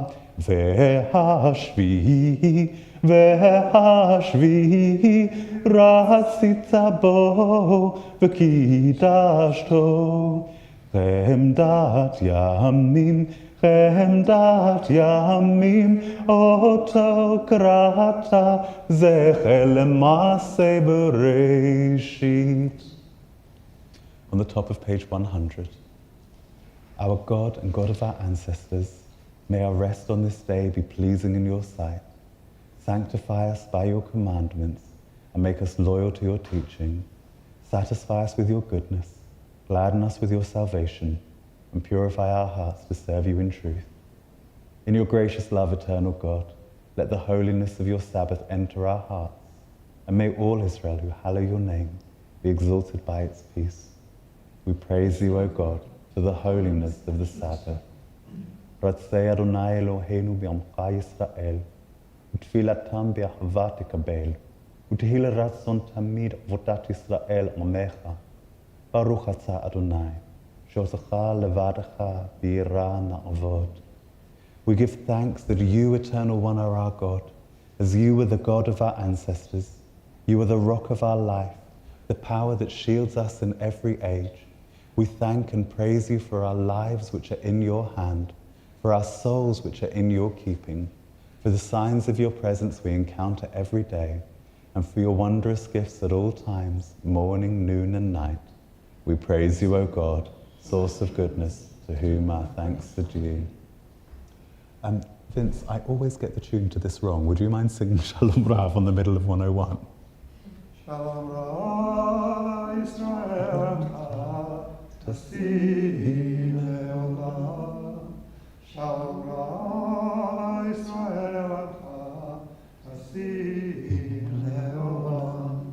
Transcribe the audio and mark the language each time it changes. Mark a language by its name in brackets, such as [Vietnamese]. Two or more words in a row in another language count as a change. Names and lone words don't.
[Hebrew] והשביעי, והשביעי, רצית בו וקידשתו. חמדת ימים, חמדת ימים, אותו קראת, זכר למעשה בראשית. [English] On the top of page 100. Our God and God of our ancestors, may our rest on this day be pleasing in your sight. Sanctify us by your commandments and make us loyal to your teaching. Satisfy us with your goodness, gladden us with your salvation, and purify our hearts to serve you in truth. In your gracious love, eternal God, let the holiness of your Sabbath enter our hearts, and may all Israel who hallow your name be exalted by its peace. We praise you, O God, for the holiness of the Sabbath. [Hebrew] רצה יי אלהינו בעמך ישראל, ותפלתם באהבה תקבל ותהי לרצון תמיד עבודת ישראל עמך. ברוך אתה יי, שאותך לבדך ביראה נעבוד. [English] We give thanks that you, Eternal One, are our God, as you were the God of our ancestors. You are the rock of our life, the power that shields us in every age. We thank and praise you for our lives which are in your hand, for our souls which are in your keeping, for the signs of your presence we encounter every day, and for your wondrous gifts at all times, morning, noon, and night. We praise you, O God, source of goodness, to whom our thanks are due. Vince, I always get the tune to this wrong. Would you mind singing Shalom Rav on the middle of 101? [Hebrew] שלום רב על ישראל תשים לעולם. שלום רב על ישראל תשים לעולם.